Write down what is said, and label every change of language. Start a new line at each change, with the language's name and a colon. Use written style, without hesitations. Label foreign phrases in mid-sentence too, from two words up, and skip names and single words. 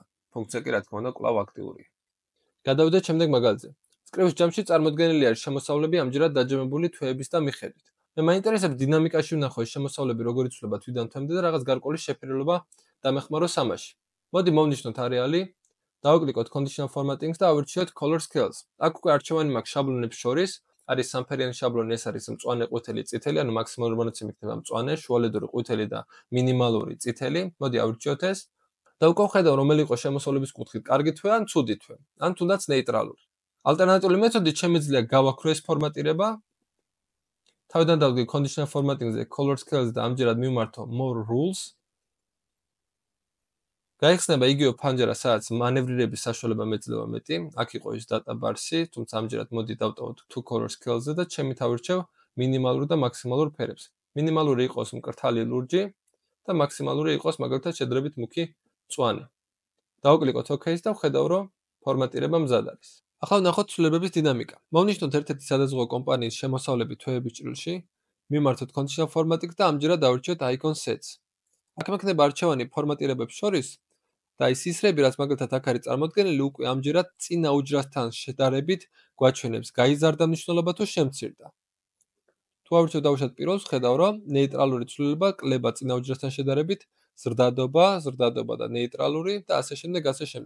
Georgian: ფუნქცია კი რა თქმა უნდა კვლავ აქტიურია. გადავიდეთ შემდეგ მაგალითზე. სკრიფტის ჯამში წარმოდგენილი არის შემოსავლები ამჯერად დაჯამებული თვეების და მიხედვით. მე მაინტერესებს დინამიკაში ვნახო ეს შემოსავლები როგორ იცვლება თვიდან თვემდე და რაღაც გარკვეული შეფერილობა დამეხმაროს ამაში. მოდი მოვნიშნოთ არეალი, დავაკლიკოთ
English: conditional formatting-
Georgian: ს და ავირჩიოთ
English: color scales.
Georgian: აქ უკვე არჩევანი მაქვს შაბლონებს შორის, არის სამფერიანი შაბლონი, ეს არის მწვანე, ყვითელი, წითელი, ანუ მაქსიმალური მონაცემი იქნება მწვანე, შუალედური, ყვითელი და მინიმალური წითელი. მოდი ავირჩიოთ ეს. და უკვე ვხედავ რომელი იყო შემოსავლების კუთხით, კარგი თვე ან ცუდი თვე, ან თუნდაც ნეიტრალური. ალტერნატიული მეთოდით შემიძლია გავაქრო ეს ფორმატირება. თავიდან დავდგე
English: conditional formatting-
Georgian: ზე
English: color scales
Georgian: და ამჯერად მივმართო
English: more rules.
Georgian: გაიხსნება იგივე ფანჯარა, სადაც მანევრირების საშუალება მეძლევა მეტი. აქ იყო ის
English: data bar-
Georgian: ში, თუმცა ამჯერად მოდი დავტოვოთ
English: two color scales-
Georgian: ზე და ჩემით ავირჩევ მინიმალურ და მაქსიმალურ ფერებს. მინიმალური იყოს მკრთალი ლურჯი და მაქსიმალური იყოს მაგალითად შედარებით მუქი მწვანე. დავაკლიკოთ OK-ს და ვხედავ, რომ ფორმატირება მზად არის. ახლა ვნახოთ ცვლილებების დინამიკა. მოვნიშნოთ ერთ-ერთი სადაზღვევო კომპანიის შემოსავლები თვეების ჭრილში, მიმართოთ
English: conditional formatting
Georgian: და ამჯერად დავირჩიოთ
English: icon sets.
Georgian: აქ მექნება არჩევანი ფორმატირებებს შორის და ის ისრები, რაც მაგალითად აქ არის წარმოდგენილი, უკვე ამჯერად წინა უჯრასთან შედარებით გვაჩვენებს გაიზარდა მნიშვნელობა თუ შემცირდა. თუ ავირჩევ დავუშვათ პირველს, ხედავ, რომ ნეიტრალური ცვლილება კლება წინა უჯრასთან შედარებით, ზრდადობა და ნეიტრალური და ასე შემდეგ, ასე შემდეგ.